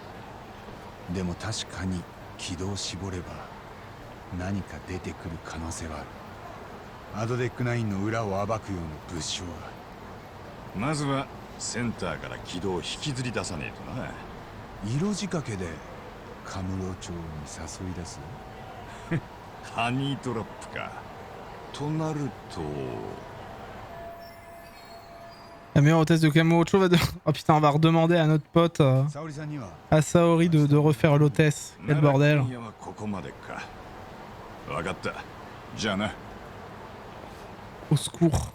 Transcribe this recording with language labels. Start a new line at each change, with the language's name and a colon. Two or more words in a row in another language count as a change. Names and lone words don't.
Japanese: でも確かに軌道を絞れば何か出てくる可能性はある。アドデック9の裏を暴くような物証が。まずはセンターから軌道を引きずり出さねえとな。色仕掛けでカムロ町に誘い出すハニートラップか。となると。
French: La meilleure hôtesse de Kamurocho va de... Oh putain, on va redemander à notre pote, à Saori de refaire l'hôtesse. Quel bordel. Au secours.